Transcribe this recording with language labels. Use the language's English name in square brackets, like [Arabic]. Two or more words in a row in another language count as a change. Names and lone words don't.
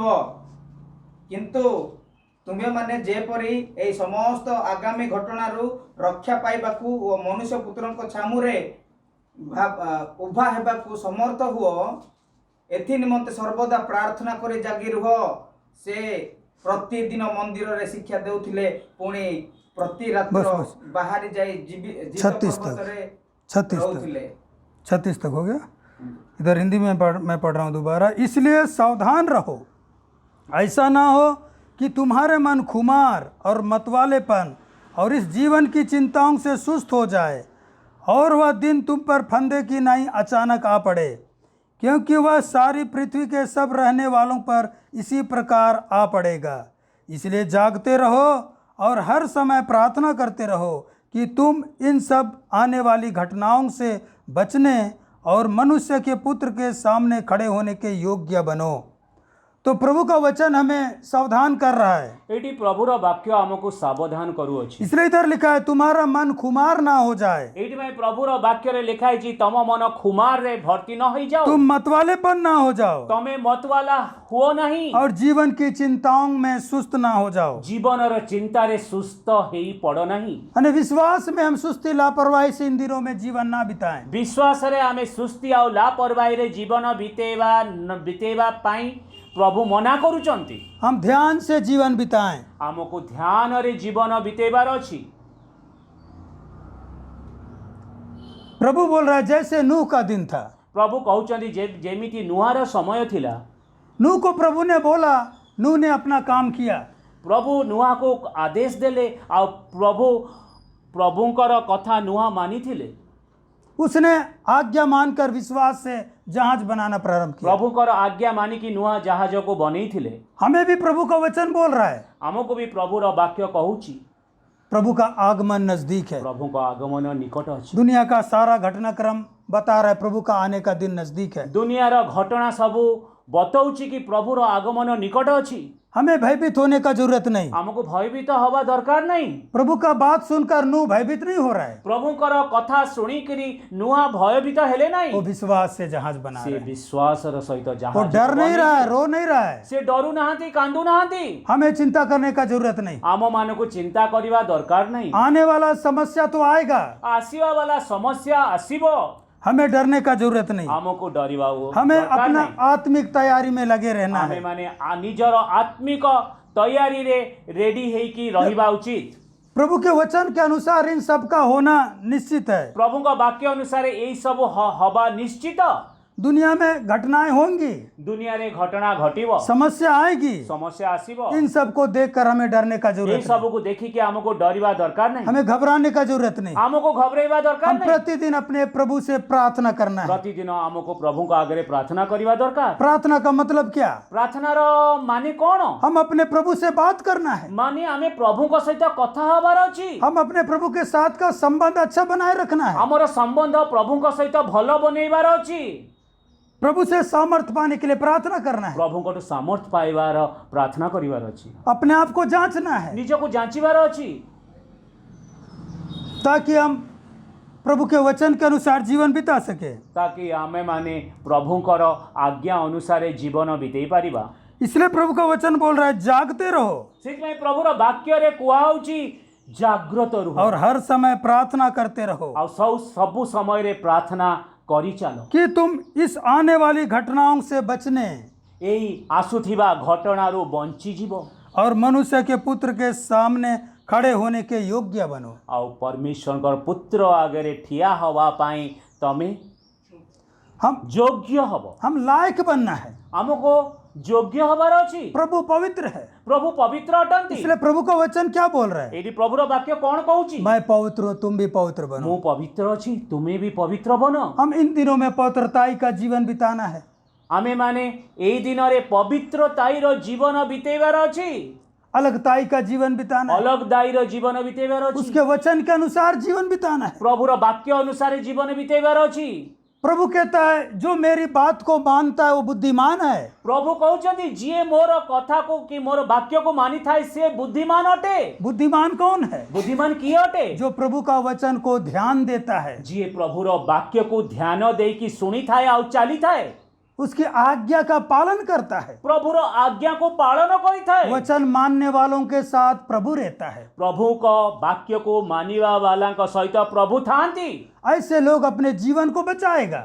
[Odia] କିନ୍ତୁ ତୁମେମାନେ ଯେପରି ଏହି ସମସ୍ତ ଆଗାମୀ ଘଟଣାରୁ ରକ୍ଷା ପାଇବାକୁ ଓ ମନୁଷ୍ୟ ପୁତ୍ରଙ୍କ ଛାମୁରେ ଉଭା ହେବାକୁ ସମର୍ଥ ହୁଅ, ଏଥି ନିମନ୍ତେ ସର୍ବଦା ପ୍ରାର୍ଥନା କରି ଜାଗି ରୁହ। ସେ ପ୍ରତିଦିନ ମନ୍ଦିରରେ ଶିକ୍ଷା ଦେଉଥିଲେ, ପୁଣି ପ୍ରତି ରାତ୍ର ବାହାରି ଯାଇ ଜୀବିତ ପର୍ବତରେ [Hindi] 36 तक हो गया। इधर हिंदी में मैं पढ़ रहा हूँ दोबारा। इसलिए सावधान रहो, ऐसा ना हो कि तुम्हारे मन खुमार और मतवालेपन और इस जीवन की चिंताओं से सुस्त हो जाए और वह दिन तुम पर फंदे की नाई अचानक आ पड़े, क्योंकि वह सारी पृथ्वी के सब रहने वालों पर इसी प्रकार आ पड़ेगा। इसलिए जागते रहो और हर समय प्रार्थना करते रहो कि तुम इन सब आने वाली घटनाओं से बचने और मनुष्य के पुत्र के सामने खड़े होने के योग्य बनो। तो तो प्रभु का वचन हमें सावधान कर रहा है। [Odia] ଏଠି ପ୍ରଭୁର ବାକ୍ୟ ଆମକୁ ସାବଧାନ କରୁଅଛି। [Hindi] इसलिए इधर लिखा है तुम्हारा मन खुमार ना हो जाए, [Odia] ଏଇଥିପାଇଁ ପ୍ରଭୁର ବାକ୍ୟରେ ଲେଖା ହେଇଛି ତମ ମନ ଖୁମାରରେ ଭର୍ତ୍ତି ନ ହେଇଯାଉ, [Hindi] तुम मतवालेपन ना हो जाओ [Odia] ତମେ ମତବାଲା ହୁଅ ନାହିଁ, [Hindi] और जीवन की चिंताओं में सुस्त ना हो जाओ। [Odia] ଜୀବନର ଚିନ୍ତାରେ ସୁସ୍ଥ ହେଇ ପଡ଼ ନାହିଁ। [Hindi] अने विश्वास में हम सुस्ती लापरवाही से इन दिनों में जीवन ना बिताएं। [Odia] ବିଶ୍ୱାସରେ ଆମେ ସୁସ୍ଥି ଆଉ ଲାପରବାହୀରେ ଜୀବନ ବିତେଇବା ପାଇଁ ପ୍ରଭୁ ମନା କରୁଛନ୍ତି। [Hindi] हम ध्यान से जीवन बिताएं। [Odia] ଆମକୁ ଧ୍ୟାନରେ ଜୀବନ ବିତେଇବାର ଅଛି। [Hindi] प्रभु बोल रहा है जैसे नूह का दिन था। [Odia] ପ୍ରଭୁ କହୁଛନ୍ତି ଯେମିତି ନୂଆର ସମୟ ଥିଲା। [Hindi] नूह को प्रभु ने बोला, नूह ने अपना काम किया। [Odia] ପ୍ରଭୁ ନୂଆକୁ ଆଦେଶ ଦେଲେ ଆଉ ପ୍ରଭୁଙ୍କର କଥା ନୂଆ ମାନିଥିଲେ। [Hindi] उसने आज्ञा मानकर विश्वास से जहाज बनाना प्रारंभ किया। [Odia] ପ୍ରଭୁଙ୍କର ଆଜ୍ଞା ମାନିକି ନୂଆ ଜାହାଜକୁ ବନେଇଥିଲେ। [Hindi] हमें भी प्रभु का वचन बोल रहा है, [Odia] ଆମକୁ ବି ପ୍ରଭୁର ବାକ୍ୟ କହୁଛି [Hindi] प्रभु का आगमन नजदीक है। [Odia] ପ୍ରଭୁଙ୍କ ଆଗମନ ନିକଟ ଅଛି। [Hindi] दुनिया का सारा घटनाक्रम बता रहा है प्रभु का आने का दिन नजदीक है। [Odia] ଦୁନିଆର ଘଟଣା ସବୁ ବତଉଛି କି ପ୍ରଭୁର ଆଗମନ ନିକଟ ଅଛି। [Hindi] हमें भयभीत होने का जरूरत नहीं। [Odia] ଆମକୁ ଭୟଭୀତ ହବା ଦରକାର ନାହିଁ। [Hindi] प्रभु का बात सुनकर नूह भयभीत नहीं हो रहा है, [Odia] ପ୍ରଭୁଙ୍କର କଥା ଶୁଣିକିରି ନୂଆ ଭୟଭୀତ ହେଲେ ନାହିଁ। [Hindi] वो विश्वास से जहाज बना [Odia] ସେ [Hindi] रहा है। [Odia] ବିଶ୍ୱାସର ସହିତ [Hindi] वो [Odia] ଜାହାଜ [Hindi] डर नहीं रहा है, रो नहीं रहा है। [Odia] ସେ ଡରୁ ନାହାନ୍ତି, କାନ୍ଦୁ ନାହାନ୍ତି। [Hindi] हमें चिंता करने का जरूरत नहीं। [Odia] ଆମମାନଙ୍କୁ ଚିନ୍ତା କରିବା ଦରକାର ନାହିଁ। [Hindi] आने वाला समस्या तो आएगा, [Odia] ଆସିବା ବାଲା ସମସ୍ୟା ଆସିବ, [Hindi] हमें डरने का जरूरत नहीं। [Odia] ଆମକୁ ଡରିବା [Hindi] हमें [Odia] ଦରକାର [Hindi] अपना [Odia] ନାହିଁ। [Hindi] आत्मिक तैयारी में लगे रहना [Odia] ଆମେ [Hindi] है। [Odia] ମାନେ ନିଜର ଆତ୍ମିକ ତୟାରୀରେ ରେଡି ହେଇକି ରହିବା ଉଚିତ। [Hindi] प्रभु के वचन के अनुसार इन सब का होना निश्चित है। [Odia] ପ୍ରଭୁଙ୍କ ବାକ୍ୟ ଅନୁସାରେ ଏଇ ସବୁ ହବା ନିଶ୍ଚିତ। [Hindi] दुनिया में घटनाएं होंगी, [Odia] ଦୁନିଆରେ ଘଟଣା ଘଟିବ, [Hindi] समस्या आएगी, [Odia] ସମସ୍ୟା ଆସିବ। [Hindi] इन सबको देखकर हमें डरने का [Odia] ଏଇ [Hindi] जरूरत नहीं। [Odia] ସବୁକୁ ଦେଖିକି ଆମକୁ ଡରିବା ଦରକାର ନାହିଁ। [Hindi] हमें घबराने का जरूरत नहीं। [Odia] ଆମକୁ ଘବରେଇବା ଦରକାର [Hindi] हम [Odia] ନାହିଁ। [Hindi] प्रतिदिन अपने प्रभु से प्रार्थना करना है। [Odia] ପ୍ରତିଦିନ ଆମକୁ ପ୍ରଭୁଙ୍କ ଆଗରେ ପ୍ରାର୍ଥନା କରିବା ଦରକାର। [Hindi] प्रार्थना का मतलब क्या? [Odia] ପ୍ରାର୍ଥନାର ମାନେ କ'ଣ? [Hindi] हम अपने प्रभु से बात करना है। [Odia] ମାନେ ଆମେ ପ୍ରଭୁଙ୍କ ସହିତ କଥା ହବାର ଅଛି। [Hindi] हम अपने प्रभु के साथ का संबंध अच्छा बनाए रखना है। [Odia] ଆମର ସମ୍ବନ୍ଧ ପ୍ରଭୁଙ୍କ ସହିତ ଭଲ ବନେଇବାର ଅଛି। [Hindi] प्रभु से सामर्थ्य पाने के लिए प्रार्थना करना है। [Odia] ପ୍ରଭୁଙ୍କଠୁ ସାମର୍ଥ୍ୟ ପାଇବାର ପ୍ରାର୍ଥନା କରିବାର ଅଛି। [Hindi] अपने आप को जांचना है [Odia] ନିଜକୁ ଯାଞ୍ଚିବାର ଅଛି [Hindi] ताकि हम प्रभु के वचन के अनुसार जीवन बिता सके। [Odia] ତାକି ଆମେମାନେ ପ୍ରଭୁଙ୍କର ଆଜ୍ଞା ଅନୁସାରେ ଜୀବନ ବିତେଇ ପାରିବା। [Hindi] इसलिए प्रभु का वचन बोल रहा है जागते रहो [Odia] ସେଥିପାଇଁ ପ୍ରଭୁର ବାକ୍ୟରେ କୁହାହଉଛି ଜାଗ୍ରତ ରୁହ [Hindi] और हर समय प्रार्थना करते रहो [Odia] ଆଉ ସବୁ ସମୟରେ ପ୍ରାର୍ଥନା କରି ଚାଲ। [Hindi] कि तुम इस आने वाली घटनाओं से बचने [Odia] ଏଇ ଆସୁଥିବା ଘଟଣାରୁ ବଞ୍ଚିଯିବ [Hindi] और मनुष्य के पुत्र के सामने खड़े होने के योग्य बनो। [Odia] ଆଉ ପରମେଶ୍ୱରଙ୍କର ପୁତ୍ର ଆଗରେ ଠିଆ ହେବା ପାଇଁ ତମେ [Hindi] हम [Odia] ଯୋଗ୍ୟ ହବ। [Hindi] हम लायक बनना है। [Odia] ଆମକୁ ଯୋଗ୍ୟ ହବାର ଅଛି। [Hindi] प्रभु पवित्र है, [Odia] ପ୍ରଭୁ ପବିତ୍ର ଅଟନ୍ତି। [Hindi] इसलिए प्रभु का वचन क्या बोल रहा है? [Odia] ଏଇଠି ପ୍ରଭୁର ବାକ୍ୟ କ'ଣ କହୁଛି? [Hindi] मैं पवित्र हूँ, तुम भी पवित्र बनो। [Odia] ମୁଁ ପବିତ୍ର ଅଛି, ତୁମେ ବି ପବିତ୍ର ବନ। [Hindi] हम इन दिनों में पवित्रताई का जीवन बिताना है। [Odia] ଆମେମାନେ ଏଇ ଦିନରେ ପବିତ୍ରତାଇର ଜୀବନ ବିତେଇବାର ଅଛି, [Hindi] अलगताई का जीवन बिताना है। [Odia] ଅଲଗଦାଇର ଜୀବନ ବିତେଇବାର ଅଛି, [Hindi] उसके वचन के अनुसार जीवन बिताना है। [Odia] ପ୍ରଭୁର ବାକ୍ୟ ଅନୁସାରେ ଜୀବନ ବିତେଇବାର ଅଛି। [Hindi] प्रभु कहता है जो मेरी बात को मानता है वो बुद्धिमान है। [Odia] ପ୍ରଭୁ କହୁଛନ୍ତି ଯିଏ ମୋର କଥାକୁ କି ମୋର ବାକ୍ୟକୁ ମାନିଥାଏ ସେ ବୁଦ୍ଧିମାନ ଅଟେ। [Hindi] बुद्धिमान कौन है? [Odia] ବୁଦ୍ଧିମାନ କିଏ ଅଟେ? [Hindi] जो प्रभु का वचन को ध्यान देता है, [Odia] ଯିଏ ପ୍ରଭୁର ବାକ୍ୟକୁ ଧ୍ୟାନ ଦେଇକି ଶୁଣିଥାଏ ଆଉ ଚାଲିଥାଏ, [Hindi] उसकी आज्ञा का पालन करता है। [Odia] ପ୍ରଭୁର ଆଜ୍ଞାକୁ ପାଳନ କରିଥାଏ। [Hindi] वचन मानने वालों के साथ प्रभु रहता है। [Odia] ପ୍ରଭୁଙ୍କ ବାକ୍ୟକୁ ମାନିବା ବାଲାଙ୍କ ସହିତ ପ୍ରଭୁ ଥାଆନ୍ତି। [Hindi] ऐसे लोग अपने जीवन को बचाएगा।